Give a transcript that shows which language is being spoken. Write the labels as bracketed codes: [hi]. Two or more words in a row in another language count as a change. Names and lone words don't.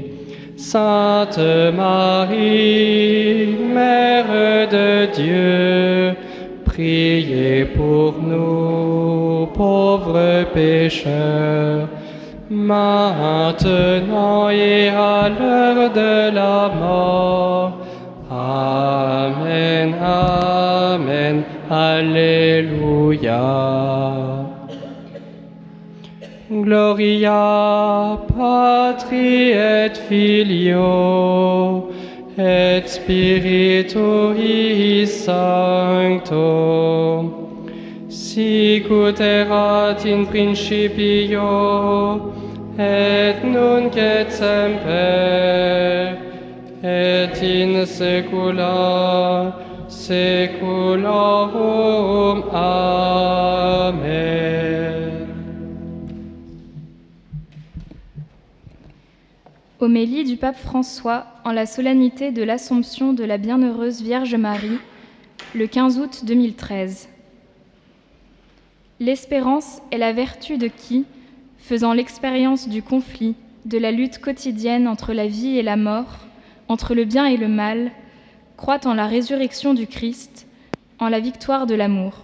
[fr] Sainte Marie, Mère de Dieu, priez pour nous, pauvres pécheurs, maintenant et à l'heure de la mort. [la] Amen, Amen, Alléluia. Gloria Patri et Filio et Spiritui Sancto, sic ut erat in principio et nunc et semper et in saecula saeculorum. Amen. [fr] Homélie du pape François en la solennité de l'Assomption de la Bienheureuse Vierge Marie, le 15 août 2013. L'espérance est la vertu de qui, faisant l'expérience du conflit, de la lutte quotidienne entre la vie et la mort, entre le bien et le mal, croit en la résurrection du Christ, en la victoire de l'amour.